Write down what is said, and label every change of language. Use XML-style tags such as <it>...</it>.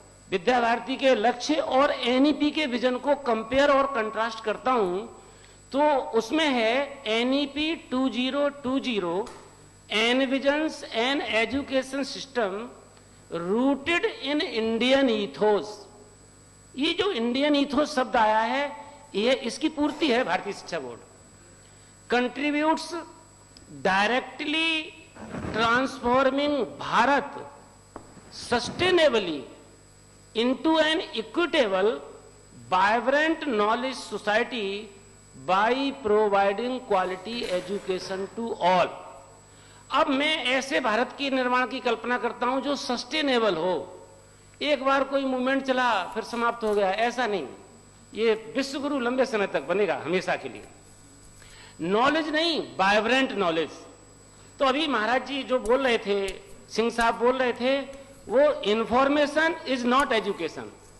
<hi>विद्या भारती के लक्ष्य और एनईपी के विजन को कंपेयर और कंट्रास्ट करता हूं तो उसमें है</hi> <en>NEP 2020 envisions an education system rooted in Indian ethos.</en> <hi>ये जो इंडियन ईथोस शब्द आया है ये इसकी पूर्ति है भारतीय शिक्षा board.</hi> <en>Contributes directly transforming Bharat sustainably into an equitable, vibrant knowledge society by providing quality education to all।</en> <hi>अब मैं ऐसे भारत के निर्माण की कल्पना करता हूं जो सस्टेनेबल हो। एक बार कोई मूवमेंट चला फिर समाप्त हो गया, ऐसा नहीं। ये विश्व गुरु लंबे समय तक बनेगा, हमेशा के लिए। नॉलेज नहीं, वाइब्रेंट नॉलेज। तो अभी महाराज जी जो बोल रहे थे, सिंह साहब बोल रहे थे, वो</hi> <en>Information is not education.</en>